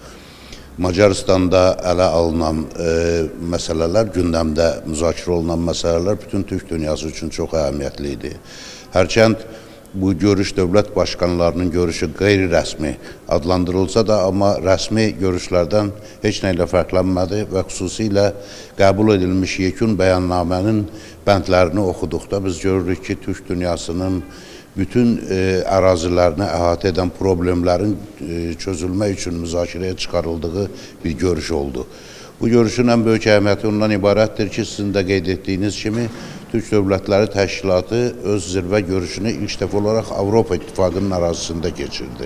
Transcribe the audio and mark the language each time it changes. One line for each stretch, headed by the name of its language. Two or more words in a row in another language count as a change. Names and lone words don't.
Turkish: Macaristan'da ele alınan meseleler, gündemde müzakere olunan meseleler bütün Türk dünyası için çok ehemmiyetliydi.
Azerbaijani: Hərçənd bu görüş
Turkish: devlet başkanlarının
Azerbaijani: görüşü gayri resmi adlandırılsa da ama resmi görüşlerden heç neyle farklanmadı ve xüsusilə qəbul edilmiş yekun beyannamenin bəndlərini oxuduqda biz görürük ki, Türk dünyasının bütün ərazilərini əhatə edən problemlərin çözülmək üçün müzakirəyə çıxarıldığı bir görüş oldu. Bu görüşün
Turkish: en büyük
Azerbaijani: əhəmiyyəti ondan ibarətdir ki, sizin də qeyd etdiyiniz kimi Türk Dövlətləri Təşkilatı öz zirvə görüşünü ilk dəfə olaraq Avropa İttifaqının ərazisində keçirdi.